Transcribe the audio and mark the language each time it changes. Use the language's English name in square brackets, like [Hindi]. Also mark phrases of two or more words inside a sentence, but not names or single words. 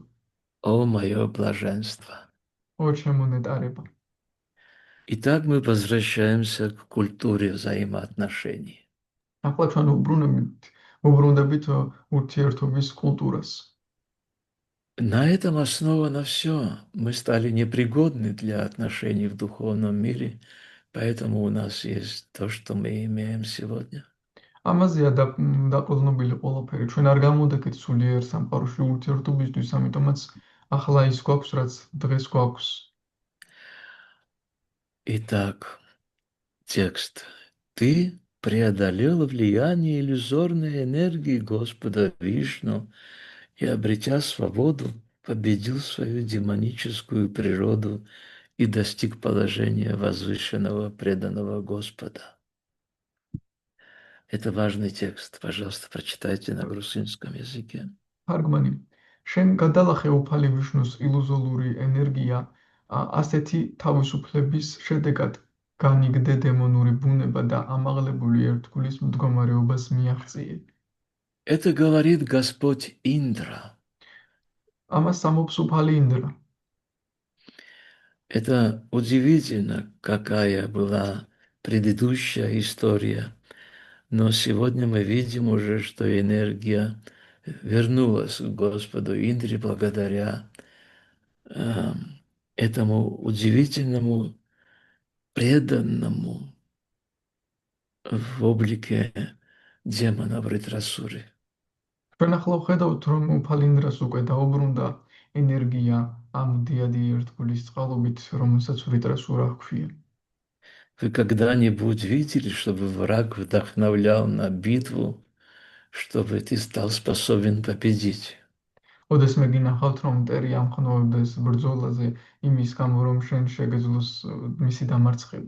[Russian] о мое блаженство». [Georgian] ო ჩემო ნეტარება. [Russian] Итак, мы возвращаемся к культуре взаимоотношений. [Georgian] ახლა ჩვენ უბრუნდებით ურთიერთობის კულტურას. [Russian] На этом основано все. Мы стали непригодны для отношений в духовном мире, поэтому у нас есть то, что мы имеем сегодня. [Georgian] ამაზეა დაყრდნობილი ყველაფერი. ჩვენ არ გამოვდექით სულიერ სამყაროში ურთიერთობისთვის, ამიტომაც ახლა ის გვაქვს, რაც დღეს გვაქვს. [Russian] Итак, текст. Ты преодолел влияние иллюзорной энергии Господа Вишну и, обретя свободу, победил свою демоническую природу и достиг положения возвышенного преданного Господа. Это важный текст. Пожалуйста, прочитайте на грузинском языке. [Georgian] თარგმანი. შენ გადალახე უფალი ვიშნუს ილუზორული ენერგია, ასეთი თავისუფლების შედეგად განიგდე დემონური ბუნება და ამაღლებული ერთგულის მდგომარეობას მიაღწიე. [Russian] Это говорит Господь Индра. [Georgian] ამას ამობს უფალი ინდრა. [Russian] Это удивительно, какая была предыдущая история. Но сегодня мы видим уже, что энергия вернулась к Господу Индре благодаря этому удивительному преданному в облике демона Вритрасуры. [Georgian] ჩვენ ახლა ვხედავთ, რომ უფალი ინდრას უკვე დაუბრუნდა ენერგია ამ დიადი ერთგულის წყალობით, რომელსაც ვრიტრასურა ჰქვია. [Russian] Вы когда-нибудь видели, чтобы враг вдохновлял на битву, чтобы ты стал способен победить? [Georgian] ოდესმე გინახავთ, რომ მტერი ამხნოვებდეს ბრძოლაზე იმის გამო, რომ შენ შეგეძლოს მისი დამარცხება.